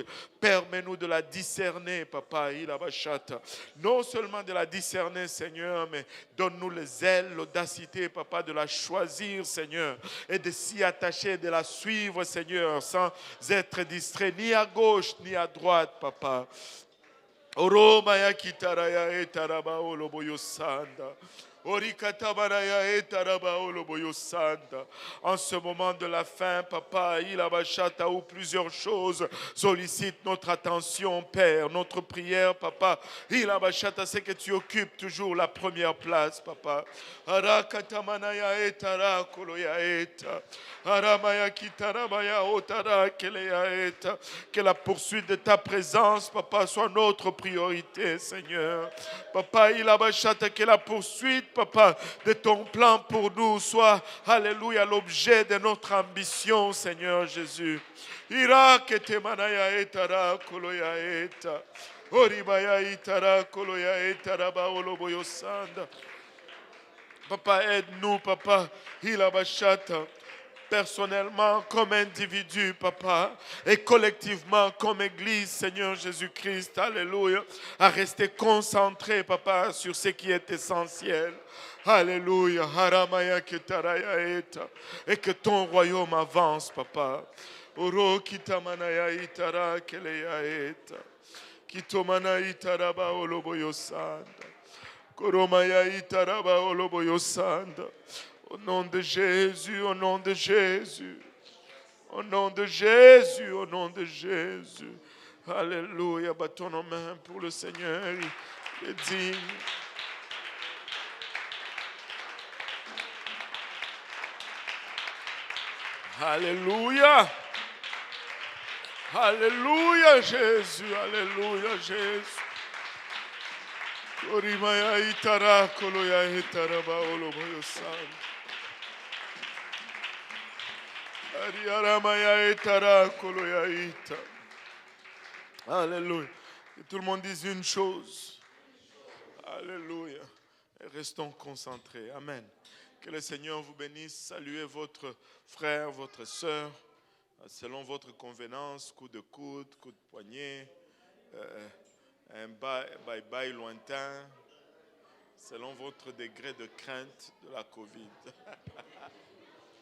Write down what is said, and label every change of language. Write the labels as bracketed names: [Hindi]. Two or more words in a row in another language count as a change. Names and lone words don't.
[French] Permets-nous de la discerner, Papa. Non seulement de la discerner, Seigneur, mais donne-nous les ailes, l'audacité, Papa, de la choisir, Seigneur, et de s'y attacher, de la suivre, Seigneur, sans être distrait ni à gauche ni à droite, Papa. Oromaya kitaraya etaraba oloboyo sanda. Orikatabaraya etaraba oloboyo sanda. En ce moment de la fin, Papa, il abachata où plusieurs choses sollicitent notre attention, Père, notre prière, Papa. Il abachata, c'est que tu occupes toujours la première place, Papa. Arakatamanaya etara koloya eta. Aramaya kitarabaya otara keleya eta. Que la poursuite de ta présence, Papa, soit notre priorité, Seigneur. Papa, il abachata, que la poursuite, Papa, de ton plan pour nous soit, alléluia, l'objet de notre ambition, Seigneur Jésus. Ira ketemanaya etara koloya eta. Oribaya itara koloya etara baoloboyo sanda. Papa, aide-nous, Papa. Il abachata. Personnellement, comme individu, Papa, et collectivement, comme Église, Seigneur Jésus-Christ, alléluia, à rester concentré, Papa, sur ce qui est essentiel. Alléluia. Haramaya ketaraya eta. Et que ton royaume avance, papa. Oro kitamanaya itara keleya eta. Kitomana itaraba oloboyo sanda. Koromaya itaraba oloboyo sanda. Au nom de Jésus, au nom de Jésus. Au nom de Jésus, au nom de Jésus. Alléluia. Battons nos mains pour le Seigneur. Il est digne. Alléluia. Alléluia, Jésus. Alléluia, Jésus. Korimaya itara koloya itaraba oloboyo san. Ariaramaya itara koloya ita. Alléluia. Que tout le monde dise une chose. Alléluia. Et restons concentrés. Amen. Que le Seigneur vous bénisse. Saluez votre frère, votre sœur, selon votre convenance, coup de coude, coup de poignet, un bye-bye lointain, selon votre degré de crainte de la Covid.